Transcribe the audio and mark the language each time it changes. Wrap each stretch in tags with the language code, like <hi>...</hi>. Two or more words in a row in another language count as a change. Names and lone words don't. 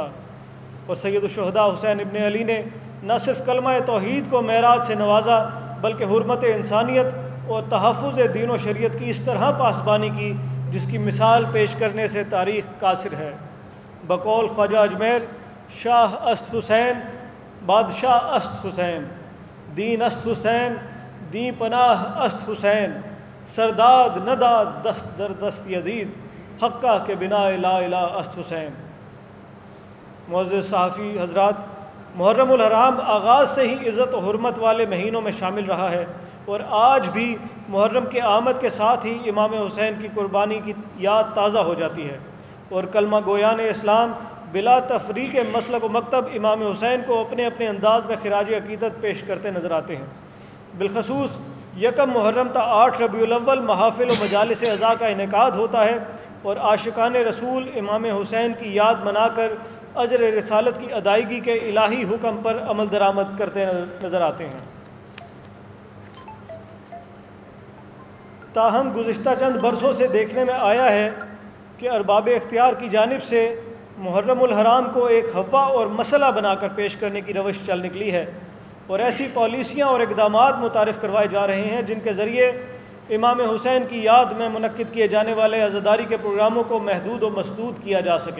<ur>اور سید الشہداء حسین ابن علی نے نہ صرف کلمہ توحید کو معراج سے نوازا بلکہ حرمت انسانیت اور تحفظ دین و شریعت کی اس طرح پاسبانی کی جس کی مثال پیش کرنے سے تاریخ قاصر ہے۔</ur> <fa>بقول خواجہ اجمیر شاہ است حسین بادشاہ است حسین، دین است حسین دین پناہ است حسین، سرداد نداد دست در دست یزید حقہ کے بنا لا الہ است حسین۔</fa> <ur>معزز صحافی حضرات، محرم الحرام آغاز سے ہی عزت و حرمت والے مہینوں میں شامل رہا ہے، اور آج بھی محرم کے آمد کے ساتھ ہی امام حسین کی قربانی کی یاد تازہ ہو جاتی ہے، اور کلمہ گویان اسلام بلا تفریق مسلک و مکتب امام حسین کو اپنے اپنے انداز میں خراج عقیدت پیش کرتے نظر آتے ہیں۔ بالخصوص یکم محرم تا 8 ربیع الاول محافل و مجالس عزا کا انعقاد ہوتا ہے، اور عاشقان رسول امام حسین کی یاد منا کر اجر رسالت کی ادائیگی کے الہی حکم پر عمل درآمد کرتے نظر آتے ہیں۔ تاہم گزشتہ چند برسوں سے دیکھنے میں آیا ہے کہ ارباب اختیار کی جانب سے محرم الحرام کو ایک ہوا اور مسئلہ بنا کر پیش کرنے کی روش چل نکلی ہے، اور ایسی پالیسیاں اور اقدامات متعارف کروائے جا رہے ہیں جن کے ذریعے امام حسین کی یاد میں منعقد کیے جانے والے عزاداری کے پروگراموں کو محدود و مسدود کیا جا سکے۔</ur>